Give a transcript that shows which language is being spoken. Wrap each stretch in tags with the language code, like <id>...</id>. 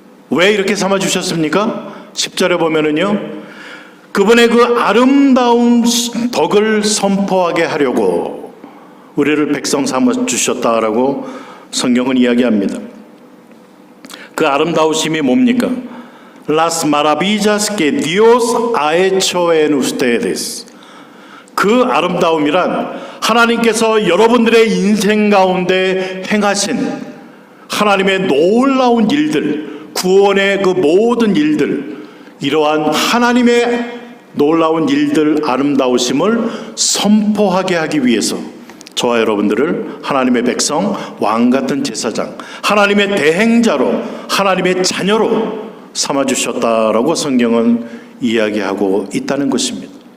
<ko>왜 이렇게 삼아주셨습니까? 10절에 보면은요, 그분의 그 아름다운 덕을 선포하게 하려고 우리를 백성 삼아주셨다라고 성경은 이야기합니다. 그 아름다우심이 뭡니까?</ko> <es>Las maravillas que Dios ha hecho en ustedes.</es> <ko>그 아름다움이란 하나님께서 여러분들의 인생 가운데 행하신 하나님의 놀라운 일들, 구원의 그 모든 일들, 이러한 하나님의 놀라운 일들, 아름다우심을 선포하게 하기 위해서 저와 여러분들을 하나님의 백성, 왕같은 제사장, 하나님의 대행자로, 하나님의 자녀로 삼아주셨다라고 성경은 이야기하고 있다는 것입니다.</ko>